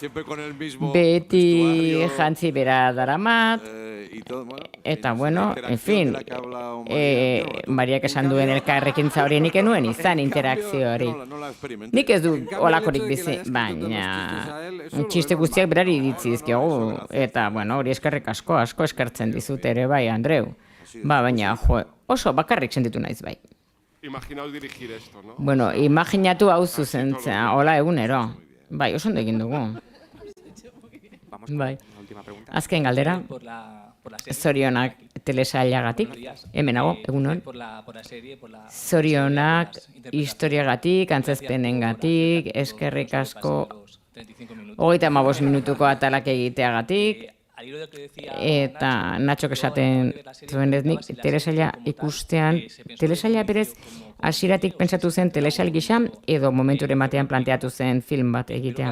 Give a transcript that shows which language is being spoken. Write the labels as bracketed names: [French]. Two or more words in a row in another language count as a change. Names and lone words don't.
[Basque] Beti jantzi bera daramat, eta [Spanish] en fin, [Basque] Mariak esan duen elkarrekintza hori nik enuen izan interakzio hori. Nik ez du olakorik bizi, baina txiste guztiak berari ditzi dizkigu, eta hori eskerrik asko eskertzen dizut ere bai, Andreu. Baina, oso bakarrik sentitu naiz bai. [Spanish] Imaginaos dirigir esto, ¿no? [Basque] Imaginatu hau zuzentzea, hola egunero. Bai, oso ondo egin dugu. Bai. Azken galdera, zorionak telesailagatik, hemenago, egunon. Zorionak historiagatik, antzezpenengatik, eskerrik asko, 35 minutuko atalak egiteagatik, eta Natxok esaten zuen nik telesaila ikustean, telesaila berez hasieratik pentsatu zen telesail gisa edo momenturen batean planteatu zen film bat egitea.